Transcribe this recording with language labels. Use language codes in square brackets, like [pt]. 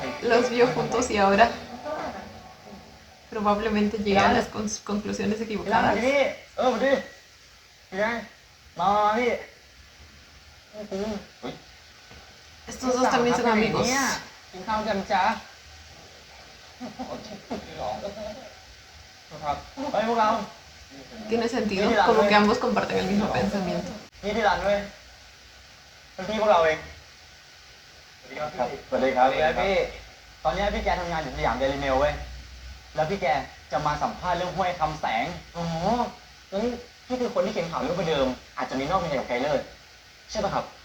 [es] Los vio juntos y ahora probablemente llegan a las conclusiones [th] พี่ [es] equivocadas. [th] พี่มาดิพี่มาพี่ [es] Estos dos también son amigos. [th] กินข้าวกันจ้าครับเฮ้ยพวกเรา [es] Tiene sentido, como que ambos comparten el mismo pensamiento. [th] นี่ที่ร้านด้วยเป็นพี่พวกเราเองสวัสดีครับพี่ สวัสดีครับ สวัสดีครับพี่ ตอนนี้พี่แกทำงานอยู่สยามเดลิเมลเว้ย แล้วพี่แกจะมาสัมภาษณ์เรื่องห้วยคำแสง อ๋องั้นพี่คือคนที่เขียนข่าวเรื่องประเดิม อาจจะมีนอกมีในกับไกลเลิศใช่ป่ะครับ